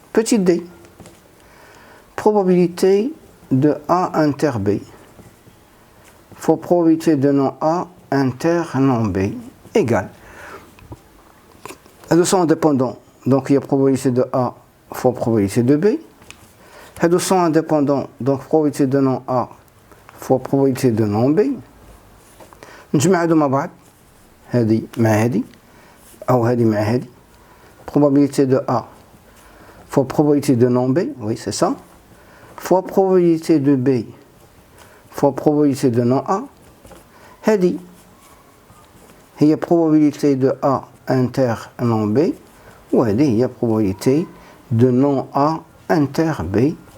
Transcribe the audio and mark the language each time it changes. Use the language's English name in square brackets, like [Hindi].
[French] Petit d, probabilité de A inter B fois probabilité de non A inter non B égale. Elles sont indépendants, donc il y a probabilité de A fois probabilité de B. Elles sont indépendants, donc probabilité de non A fois probabilité de non B. [Arabic] نجمعهم مع بعض، هذه مع هذه أو هذه مع هذه. [French] Probabilité de A fois probabilité de non B, oui c'est ça, fois probabilité de B fois probabilité de non A. [Arabic] هذه هي [French] probabilité de A inter non B, [Arabic] وهذه هي [French] probabilité de non A inter B.